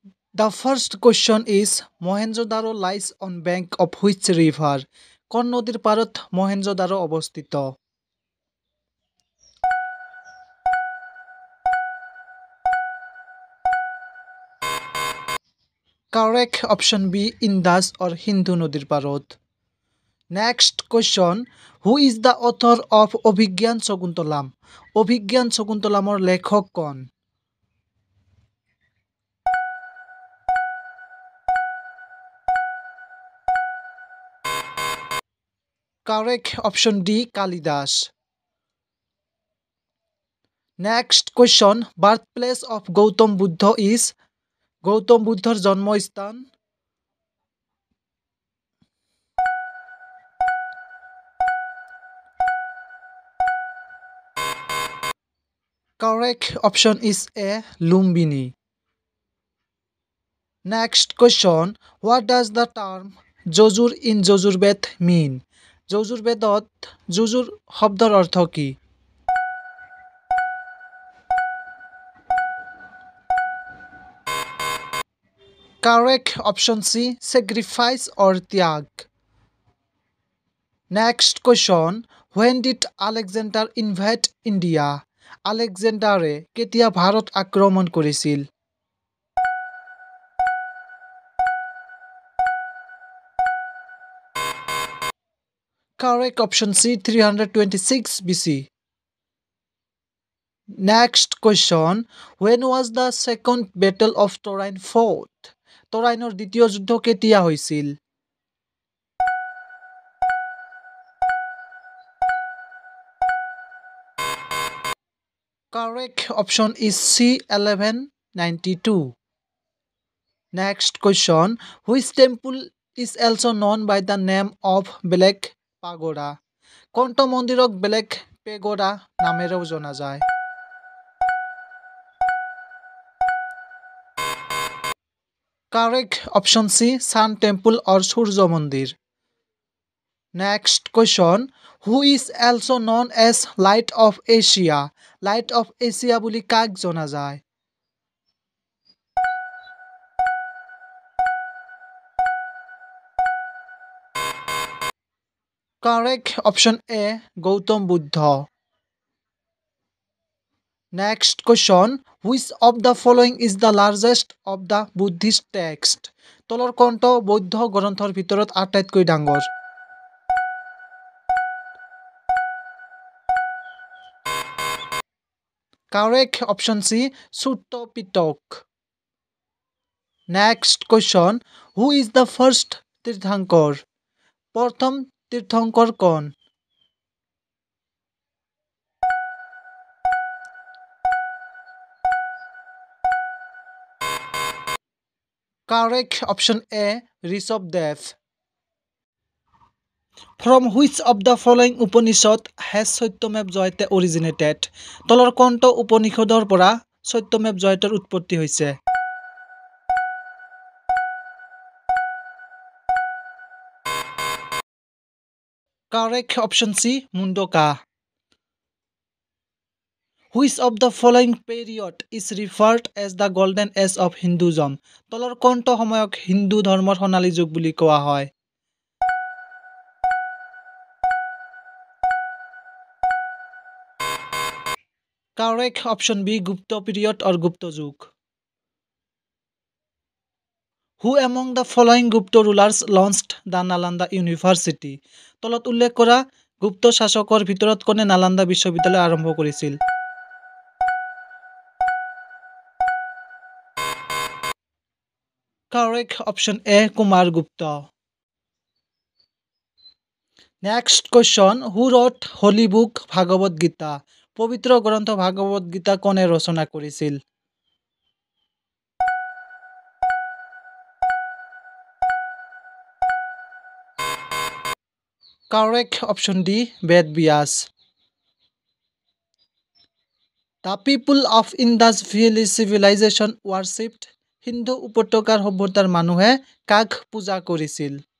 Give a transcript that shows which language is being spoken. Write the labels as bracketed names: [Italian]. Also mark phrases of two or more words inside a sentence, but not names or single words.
[English] The first question is Mohenjo-daro lies on bank of which river? [Assamese] কোন নদীর পারত মহেঞ্জোদারো অবস্থিত? [English] Correct option B Indus or Hindu [Assamese] নদীর পারত. [English] Next question Who is the author of অভিজ্ঞান শকুন্তলাম? [Assamese] অভিজ্ঞান শকুন্তলামৰ লেখক কোন? [English] Correct option D কালিদাস. Next question Birthplace of গৌতম বুদ্ধ is [Assamese] গৌতম বুদ্ধর জন্মস্থান? [English] Correct option is A Lumbini. Next question What does the term যজুর in যজুর্বেদ mean? [Assamese] যজুর্বেদত যজুর শব্দৰ অৰ্থ কি? [English] Correct option C sacrifice or ত্যাগ. Next question When did Alexander invade India? [Assamese] আলেকজেণ্ডাৰে কেতিয়া ভাৰত আক্ৰমণ কৰিছিল? [English] Correct option C 326 BC. Next question When was the second battle of Torain fought? [Assamese] Torainৰ দ্বিতীয় যুদ্ধ কেতিয়া হৈছিল? [English] Correct option is C 1192. Next question Which temple is also known by the name of Black Pagoda? [Assamese] কোনটো মন্দিৰক Black Pagoda নামেৰেও জনা যায়? [English] Correct option C Sun Temple or Surya Mandir. Next question Who is also known as Light of Asia? [Assamese] Light of Asia বুলি কাক জনা যায়? [English] Correct option A Gautam Buddha. Next question Which of the following is the largest of the Buddhist text? [Assamese] তলৰ কোনটো বৌদ্ধ গ্ৰন্থৰ ভিতৰত আটাইতকৈ ডাঙৰ? [English] Correct option C Sutta Pitaka. Next question Who is the first তীর্থঙ্কর? [Assamese] প্ৰথম তীর্থঙ্কর কোন? [English] Correct option A Rishabdev. From which of the following Upanishad has Satyameva Jayate originated? [Assamese] তলৰ কোনটো উপনিষদৰ পৰা সত্যমেৱ জয়তেৰ উৎপত্তি হৈছে? [English] Correct option C Mundaka. Which of the following period is referred as the golden age of Hinduism? [Assamese] তলৰ কোনটো সময়ক হিন্দু ধৰ্মৰ সোণালী যুগ বুলি কোৱা হয়? [English] Correct option B Gupta period or Gupta যুগ. Who among the following Gupta rulers launched the Nalanda University? [Assamese] তলত উল্লেখ কৰা গুপ্ত শাসকৰ ভিতৰত কোনে নালন্দা বিশ্ববিদ্যালয় আৰম্ভ কৰিছিল? [English] Correct option A Kumar Gupta. Next question Who wrote Holy Book Bhagavad Gita? [Assamese] পবিত্ৰ গ্ৰন্থ ভাগৱত গীতা কোনে ৰচনা কৰিছিল? [English] Correct option D Ved Vyas. The people of Indus Valley civilization worshipped [Assamese] হিন্দু উপত্যকাৰ সভ্যতাৰ মানুহে কাক পূজা কৰিছিল?